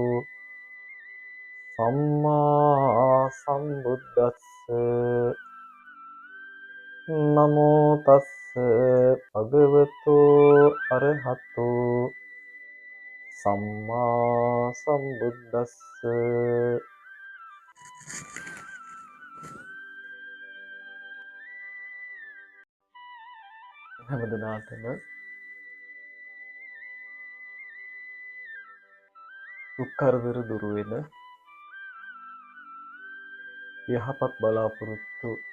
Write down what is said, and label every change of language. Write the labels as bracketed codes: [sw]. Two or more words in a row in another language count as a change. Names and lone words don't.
[pi] සම්මා සම්බුද්දස්ස නමෝ තස්ස භගවතු අරහතු සම්මා සම්බුද්දස්ස [si] හැම දිනාටම දුක් කරදර දුරු වෙන යහපත් බලාපොරොත්තු